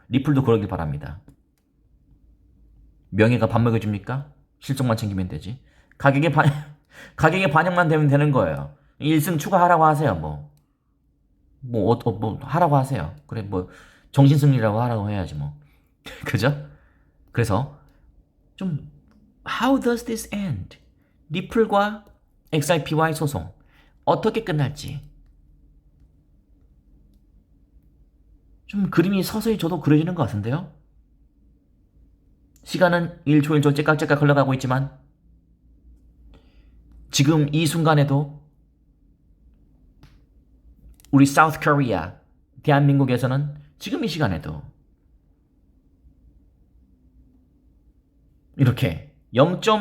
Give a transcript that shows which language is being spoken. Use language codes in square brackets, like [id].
[ko] 리플도 그러길 바랍니다. 명예가 밥 먹여줍니까? 실속만 챙기면 되지. 가격에 반영만 되면 되는 거예요. 1승 추가하라고 하세요. 뭐 하라고 하세요. 그래 뭐 정신승리라고 하라고 해야지 뭐. 그죠? 그래서 좀 [en] How does this end? [ko] 리플과 XRP와의 소송 어떻게 끝날지 좀 그림이 서서히 저도 그려지는 것 같은데요. 시간은 1초 1초 째깍째깍 흘러가고 있지만 지금 이 순간에도 우리 사우스 코리아 대한민국에서는 지금 이 시간에도 이렇게 0.